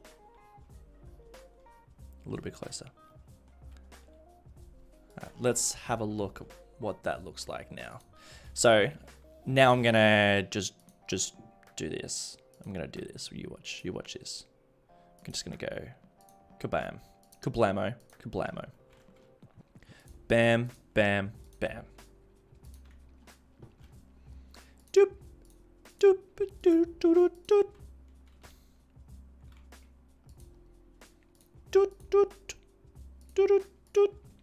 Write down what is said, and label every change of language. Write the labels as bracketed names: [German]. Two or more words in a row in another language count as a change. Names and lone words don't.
[English] A little bit closer. All right, let's have a look at what that looks like now. So now I'm going to just do this. I'm going to do this. You watch this. I'm just going to go kabam, kablamo, kablamo. Bam, bam, bam. Doop, doop, doop, doop, doop. Doot, doot, doot, doot.